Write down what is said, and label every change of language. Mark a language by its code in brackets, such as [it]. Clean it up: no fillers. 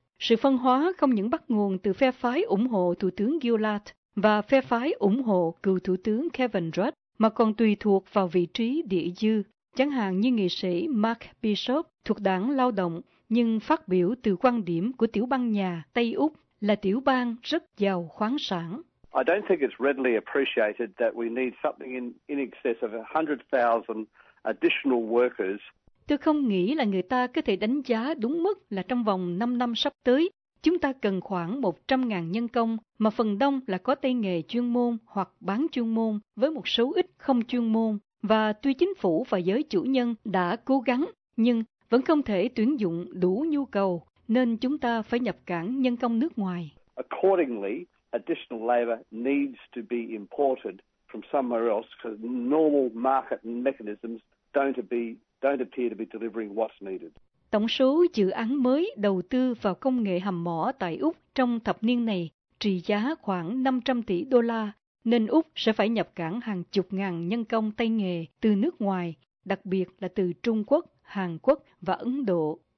[vi] Sự phân hóa không những bắt nguồn từ phe phái ủng hộ Thủ tướng Gillard và phe phái ủng hộ cựu Thủ tướng Kevin Rudd, mà còn tùy thuộc vào vị trí địa dư, chẳng hạn như nghị sĩ Mark Bishop thuộc đảng lao động, nhưng phát biểu từ quan điểm của tiểu bang nhà Tây Úc là tiểu bang rất giàu khoáng sản. [en] I don't think it's readily appreciated that we need something in excess of 100,000 additional workers. [vi] Tôi không nghĩ là người ta có thể đánh giá đúng mức là trong vòng 5 năm sắp tới, chúng ta cần khoảng 100,000 nhân công mà phần đông là có tay nghề chuyên môn hoặc bán chuyên môn với một số ít không chuyên môn. Và tuy chính phủ và giới chủ nhân đã cố gắng, nhưng vẫn không thể tuyển dụng đủ nhu cầu, nên chúng ta phải nhập cảng nhân công nước ngoài. [en] Accordingly, additional labor needs to be imported from somewhere else because normal market mechanisms don't appear to be delivering what's needed. [vi] Tổng số dự án mới đầu tư vào công nghệ hầm mỏ tại Úc trong thập niên này trị giá khoảng 500 tỷ đô la, nên Úc sẽ phải nhập cảng hàng chục ngàn nhân công tay nghề từ nước ngoài, đặc biệt là từ Trung Quốc, Hàn Quốc và Ấn Độ.